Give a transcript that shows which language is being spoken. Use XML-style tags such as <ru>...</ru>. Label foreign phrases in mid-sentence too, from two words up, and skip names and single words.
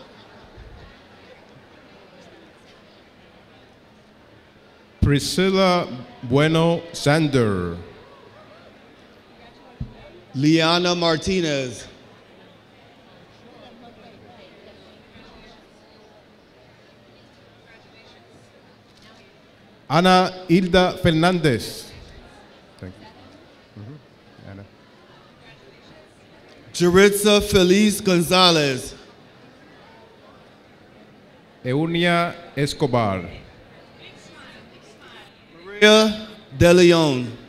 <en>Priscilla Bueno Sander. Liana Martinez. Ana Hilda Fernandez. Thank you. Ana. Jaritza Feliz Gonzalez. Eunia Escobar. Maria De Leon.</en>